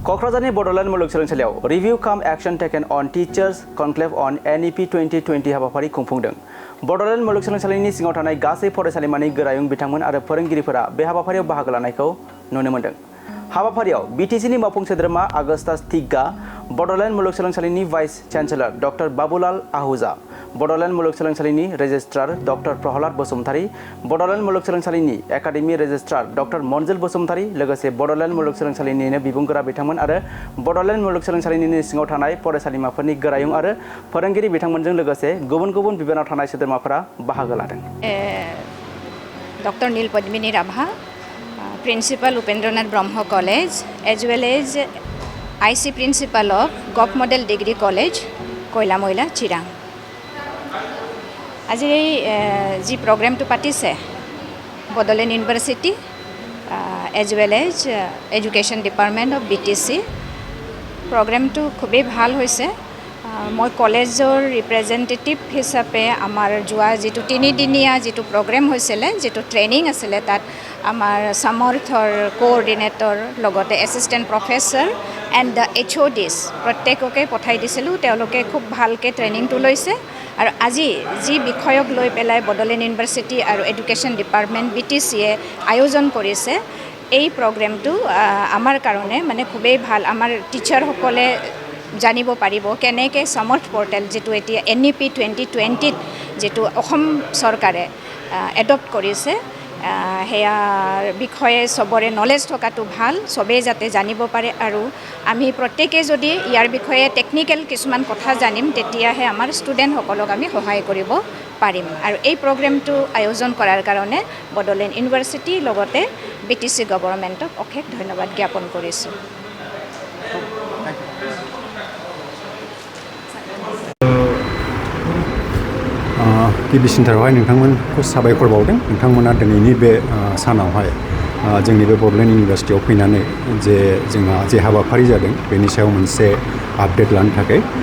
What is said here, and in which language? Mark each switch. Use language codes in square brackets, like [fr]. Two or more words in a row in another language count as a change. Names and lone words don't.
[brx] क'क्राझारनि बड'लेण्ड मुलुगसोलोंसालियाव [en] Review cum Action Taken on Teachers Conclave on [brx] NEP 2020 हाबाफारि खुंफुंदों। बड'लेण्ड मुलुगसोलोंसालिनि सिङाव थानाय गासै फरायसालिमानि गोरायुं बिथांमोन आरो फोरोंगिरिफोरा बे हाबाफारियाव बाहागो लानायखौ नुनो मोन्दों। हाबाफारियाव BTCनि मावफुं सोद्रोमा आगस्टास तिग्गा, बड'लेण्ड मुलुगसोलोंसालिनि [en] Vice Chancellor [brx] डॉक्टर बाबुलाल आहूजा, बड'लेण्ड मुलुगसोलोंसालिनि रेजिस्ट्रार डॉक्टर प्रहलाद बसुमतारी, बड'लेण्ड मुलुगसोलोंसालिनि [en] Academic Registrar [brx] डॉक्टर मनजिल बसुमतारी, लोगोसे बड'लेण्ड मुलुगसोलोंसालिनिनो बिबुंगोरा बिथांमोन आरो बड'लेण्ड मुलुगसोलोंसालिनि सिङाव थानाय फरायसालिमाफोरनि गोरायुं आरो फोरोंगिरि बिथांमोनजों लोगोसे गुबुन गुबुन बिबानाव थानाय सोद्रोमाफोरा बाहागो लादों। [en] Dr. Nil Padmini Rabha, Principal Upendranath Brahma College, as well as IC Principal of Govt Model Degree College Koila Moila Chirang. [as] আজ যি প্ৰ'গ্ৰাম তো পাতিছে [en] Bodoland University as well as Education Department of BTC [as] প্ৰ'গ্ৰাম তো খুবে ভাল হৈছে। মই কলেজৰ ৰিপ্ৰেজেণ্টেটিভ হিচাপে আমাৰ যোৱা যি তিনিদিনীয়া যি প্ৰ'গ্ৰাম হৈছিল যি ট্ৰেইনিং আছিল তাত আমাৰ সমৰ্থৰ ক'অৰ্ডিনেটৰ লগতে [en] Assistant Professor and the HODs [as] প্ৰত্যেককে পঠাই দিছিলোঁ। তেওঁলোকে খুব ভালকৈ ট্ৰেইনিং তো লৈছে আৰু আজি যি বিষয়ক লৈ পেলায় বড়'লেণ্ড য়ুনিভাৰ্চিটী আৰু [en] Education Department [as] BTC আয়োজন কৰিছে। এই প্ৰ'গ্ৰামটো আমাৰ কাৰণে মানে খুবে ভাল। আমাৰ টিচাৰ সকলে জানিব পাৰিব কেনেকৈ সমৰ্থ প'ৰ্টেল জেতু এতিয়া NEP 2020 জেতু অসম চৰকাৰে এডপ্ট কৰিছে হেয়াৰ বিষয়ে সবৰে নলেজ থকাতো ভাল, সবে যাতে জানিব পাৰে আৰু আমি প্ৰত্যেকে যদি যাৰ বিষয়ে টেকনিকেল কিছুমান কথা জানিম তেতিয়াহে আমাৰ ষ্টুডেণ্ট সকলক আমি সহায় কৰিব পাৰিম। আৰু এই প্ৰ'গ্ৰামটো আয়োজন কৰাৰ কাৰণে বড়'লেণ্ড য়ুনিভাৰ্চিটী লগতে BTC গভৰ্নমেণ্টক অশেষ ধন্যবাদ জ্ঞাপন কৰিছো। [brx] गिबि सिन्थारावहाय नोंथांमोनखौ साबायखर बावदों। नोंथांमोना दिनैनि बे सानावहाय जोंनि बे बड'लेण्ड यूनिवर्सिटीयाव फैनानै जोंहा जे हाबाफारि जादों बेनि सायाव मोनसे आपडेट लानो थाखाय